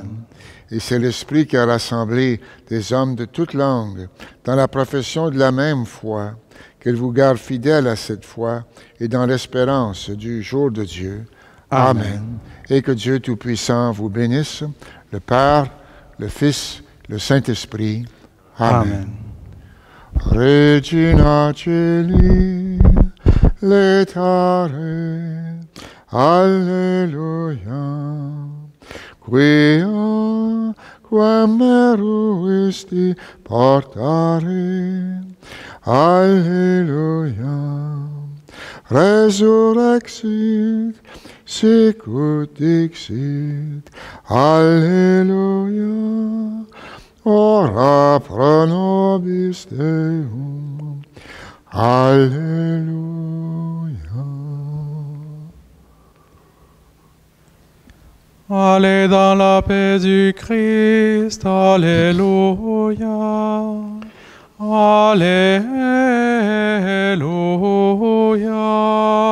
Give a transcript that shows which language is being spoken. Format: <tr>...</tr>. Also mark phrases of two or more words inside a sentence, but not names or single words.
<fr>Et c'est l'Esprit qui a rassemblé des hommes de toutes langues dans la profession de la même foi, qu'il vous garde fidèles à cette foi et dans l'espérance du jour de Dieu. Amen. Et que Dieu Tout-Puissant vous bénisse, le Père, le Fils, le Saint-Esprit. Amen.</fr> <la>Regina Celi, letare, Alleluia. Quia quam meruisti portare, Alleluia. Resurrexit, sicut dixit, Alleluia. Ora pro nobis Deum, Alleluia.</la> <fr>Allez dans la paix du Christ, Alléluia. Alléluia.</fr>